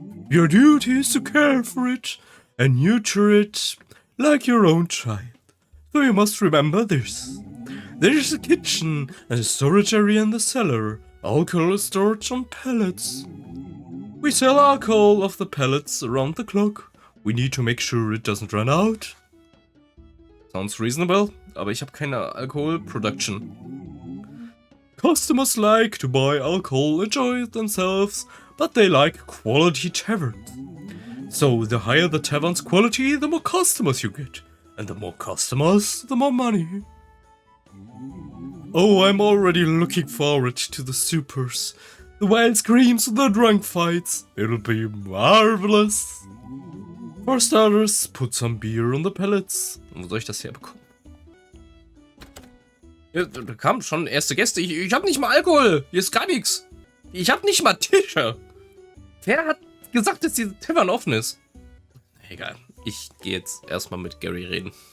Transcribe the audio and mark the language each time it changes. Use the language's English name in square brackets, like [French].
[English] Your duty is to care for it and nurture it like your own child. So you must remember this. There is a kitchen and a storage area in the cellar. Alcohol is stored on pallets. We sell alcohol off the pallets around the clock. We need to make sure it doesn't run out. Sounds reasonable, [German] aber ich habe keine Alkohol-Production. [English] Customers like to buy alcohol, enjoy it themselves, but they like quality taverns. So the higher the tavern's quality, the more customers you get. And the more customers, the more money. Oh, I'm already looking forward to the supers. The wild screams, the drunk fights. It'll be marvelous. For starters, put some beer on the pellets. [German] Wo soll ich das herbekommen? Ja, da kamen schon erste Gäste. Ich habe nicht mal Alkohol. Hier ist gar nichts. Ich habe nicht mal Tische. Wer hat gesagt, dass diese Taverne offen ist? Egal. Ich gehe jetzt erstmal mit Gary reden.